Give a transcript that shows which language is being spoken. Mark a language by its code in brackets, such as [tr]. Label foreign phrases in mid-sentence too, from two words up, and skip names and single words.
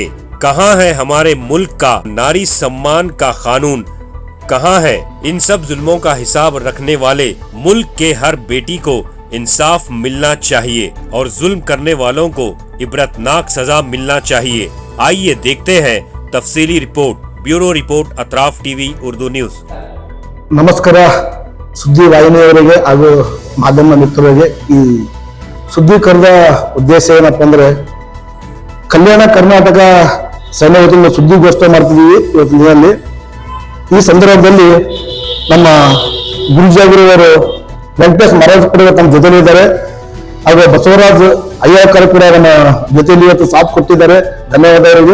[hi] कहाँ है हमारे मुल्क का नारी सम्मान का कानून, कहाँ है इन सब जुल्मों का हिसाब रखने वाले मुल्क के हर बेटी को इंसाफ मिलना चाहिए और जुल्म करने वालों को इबरतनाक सजा मिलना चाहिए। आइए देखते हैं तफसीली रिपोर्ट। [en] bureau report, [hi] अतराफ टीवी उर्दू न्यूज। [kn] ನಮಸ್ಕಾರ ಸುದ್ದಿ ವಾಹಿನಿಯವರಿಗೆ ಹಾಗೂ ಮಾಧ್ಯಮ ಮಿತ್ರರಿಗೆ ಈ ಸುದ್ದಿ ಕರೆದ ಉದ್ದೇಶ ಏನಪ್ಪ ಅಂದ್ರೆ ಕಲ್ಯಾಣ ಕರ್ನಾಟಕ ಸೇನೆ ವತಿಯಿಂದ ಸುದ್ದಿಗೋಷ್ಠಿ ಮಾಡ್ತಿದ್ದೀವಿ ಇವತ್ತಿನಲ್ಲಿ। ಈ ಸಂದರ್ಭದಲ್ಲಿ ನಮ್ಮ ಗುರುಜಾಗಿರುವವರು ವೆಂಕಟೇಶ್ ಮಹಾರಾಜ್ ಕೂಡ ನಮ್ಮ ಜೊತೆಲಿದ್ದಾರೆ, ಹಾಗೂ ಬಸವರಾಜ್ ಅಯ್ಯಕರ್ ಕೂಡ ನಮ್ಮ ಜೊತೆಲಿ ಇವತ್ತು ಸಾಥ್ ಕೊಟ್ಟಿದ್ದಾರೆ, ಧನ್ಯವಾದ ಅವರಿಗೆ।